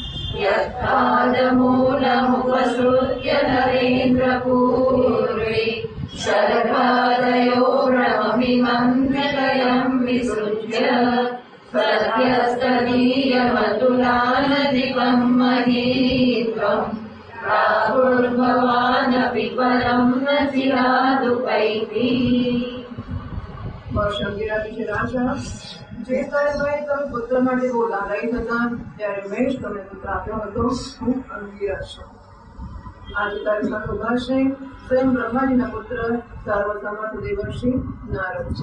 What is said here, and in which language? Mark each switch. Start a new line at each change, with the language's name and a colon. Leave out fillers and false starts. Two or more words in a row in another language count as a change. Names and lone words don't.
Sanskrit: यत्पादमूलमुपसृत्य नरेन्द्रपूर्वे शर्वादयो भ्रममिमं हृदयं विसृज्य सद्यस्तदीयमतुलानधिकं महीत्वम् प्रादुर्भवानपि परं न चिरादुपैति।
Gujarati: શંકરાજી રાજા જે સમયે તમે પુત્ર માટે બહુ લાલાયિત હતા ત્યારે મેં જ તમને પુત્ર આપ્યો હતો. હું અંગીરા છું. આજે તારી સાથે ઉભા છે સ્વયં બ્રહ્માજીના પુત્ર સર્વસમર્થ દેવર્ષિ નારદ છે.